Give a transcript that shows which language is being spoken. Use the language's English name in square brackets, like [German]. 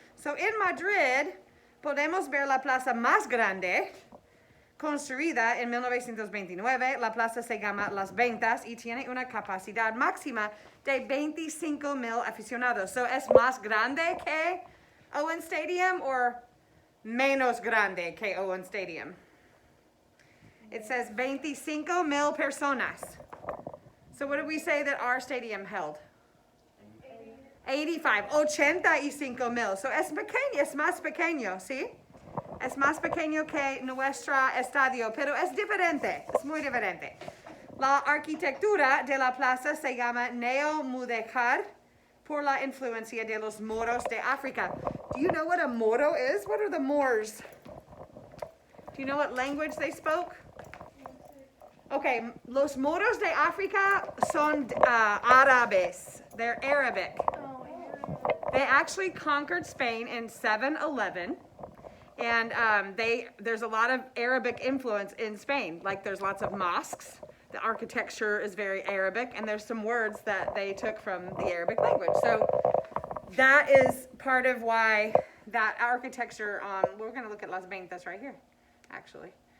[Spanish] So, en Madrid podemos ver la plaza más grande, construida en 1929. La plaza se llama Las Ventas y tiene una capacidad máxima de 25,000 aficionados. So, ¿es más grande que Owen Stadium o menos grande que Owen Stadium? [English] It says 25,000 personas. So what did we say that our stadium held? 85,000. [Spanish] So es pequeño, es más pequeño, ¿sí? Es más pequeño que nuestro estadio, pero es diferente, es muy diferente. La arquitectura de la plaza se llama neomudéjar por la influencia de los moros de África. [English] Do you know what a moro is? What are the Moors? Do you know what language they spoke? [Spanish] Okay, los moros de África son árabes. [English] They're Arabic. They actually conquered Spain in 711. And there's a lot of Arabic influence in Spain. Like there's lots of mosques. The architecture is very Arabic. And there's some words that they took from the Arabic language. So that is part of why that architecture we're going to look at Las Ventas right here, actually.